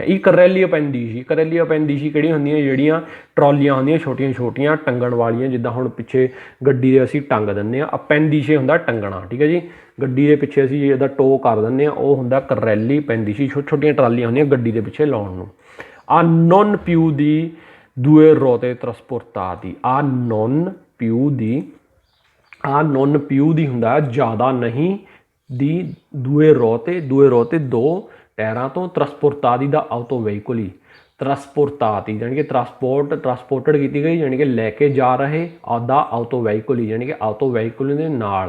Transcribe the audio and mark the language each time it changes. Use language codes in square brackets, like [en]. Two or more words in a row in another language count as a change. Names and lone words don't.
[pa] ਇਹ [it] carrelli appendici [pa] ਕਿਹੜੀਆਂ ਹੁੰਦੀਆਂ? ਜਿਹੜੀਆਂ ਟਰਾਲੀਆਂ ਹੁੰਦੀਆਂ ਛੋਟੀਆਂ ਟੰਗਣ ਵਾਲੀਆਂ, ਜਿੱਦਾਂ ਹੁਣ ਪਿੱਛੇ ਗੱਡੀ ਦੇ ਅਸੀਂ ਟੰਗ ਦਿੰਦੇ ਹਾਂ। ਅਪੈਂਦੀਸ਼ੇ ਹੁੰਦਾ ਟੰਗਣਾ। ਠੀਕ ਹੈ ਜੀ, ਗੱਡੀ ਦੇ ਪਿੱਛੇ ਅਸੀਂ ਇਹਦਾ ਟੋ ਕਰ ਦਿੰਦੇ ਹਾਂ, ਉਹ ਹੁੰਦਾ [it] carrelli appendici. [pa] ਛੋਟੀਆਂ ਟਰਾਲੀਆਂ ਹੁੰਦੀਆਂ ਗੱਡੀ ਦੇ ਪਿੱਛੇ ਲਾਉਣ ਨੂੰ। ਆ [it] non più di 2 ruote trasportati, [pa] ਆ [it] non più [pa] ਦੀ ਹੁੰਦਾ ਜ਼ਿਆਦਾ ਨਹੀਂ, ਦੀ 2 ruote 2 ਟਾਇਰਾਂ ਤੋਂ, [it] trasportati da autoveicoli, [pa] ਟਰਾਂਸਪੋਰਟਾਤੀ ਯਾਨੀ ਕਿ ਟਰਾਂਸਪੋਰਟਡ ਕੀਤੀ ਗਈ, ਯਾਨੀ ਕਿ ਲੈ ਕੇ ਜਾ ਰਹੇ। ਆਦਾ ਆਟੋਵੇਹੀਕੁਲੀ ਯਾਨੀ ਕਿ ਆਟੋਵੇਹੀਕੁਲ ਦੇ ਨਾਲ।